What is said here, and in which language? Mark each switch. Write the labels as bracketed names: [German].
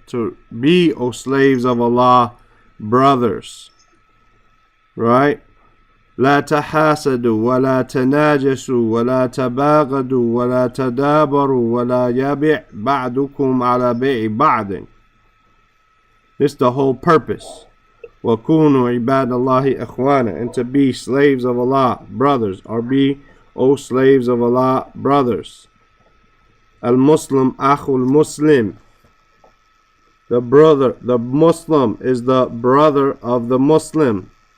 [English] To be, O slaves of Allah, brothers. Right? [Arabic] لا تحاسدوا ولا تناجسوا ولا تباغضوا ولا تدابروا ولا يبع بعضكم على بيع بعض. [English] This is the whole purpose. [Arabic] وَكُونُوا عِبَادَ اللَّهِ إِخْوَانًا. [English] And to be slaves of Allah, brothers. Or be, O slaves of Allah, brothers. [Arabic] Al-Muslim akhul Muslim. [English] The brother, the Muslim is the brother of the Muslim.